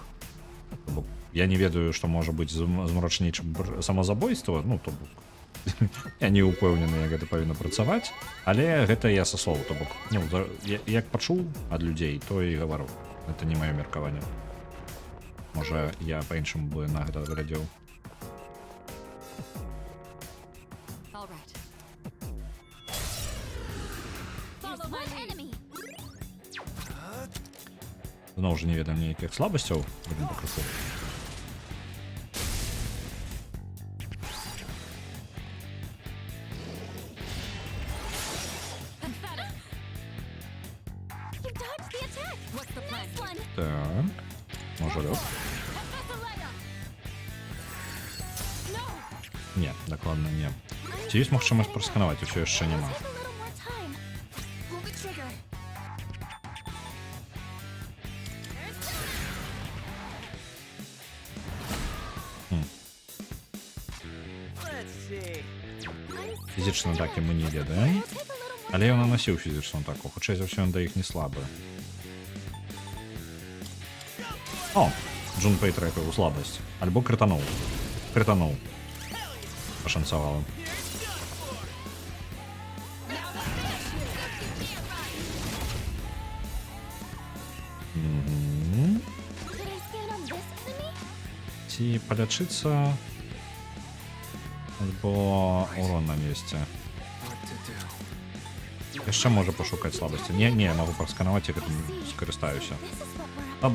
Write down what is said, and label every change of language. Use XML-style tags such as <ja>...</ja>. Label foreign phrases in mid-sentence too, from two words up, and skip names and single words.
<be>Я не ведаю, што можа быць змрочней, чым самазабойства, ну, то бок я не ўпэўнены, як гэта павінна працаваць, але гэта я са слоў, то бок, ну, як пачуў ад людзей, то і гавару. Гэта не маё меркаванне. Можа, я па-іншаму бы на гэта глядзеў.</be> <en>All right. Follow my enemy.</en> <be>Зноў жа не ведам ніякіх слабасцяў, будем пакрыху.</be> <en>You dodged the attack. What's the plan? Nice one.</en> <be>Так, можа лёг?</be> <en>Vasalaya. No.</en> <be>Не, дакладна не. Ці ёсць магчымасць прасканаваць, усё яшчэ няма.</be> <en>Take a little more time. Pull the trigger. Let's see.</en> <be>Фізічна атакі мы не ведаем, але ён наносіў фізічную атаку, хутчэй за ўсё ён да іх не слабы. О, Джунпэй трэпіў у слабасць, альбо крытануў. Крытануў. Пашанцавала.</be> <en>Could I scan on this enemy?</en> <be>Ці палячыцца, альбо урон нанесці. Яшчэ можа пашукаць слабасці. Не, магу прасканаваць, і гэтым скарыстаюся.</be> <en>This is what we're up.</en>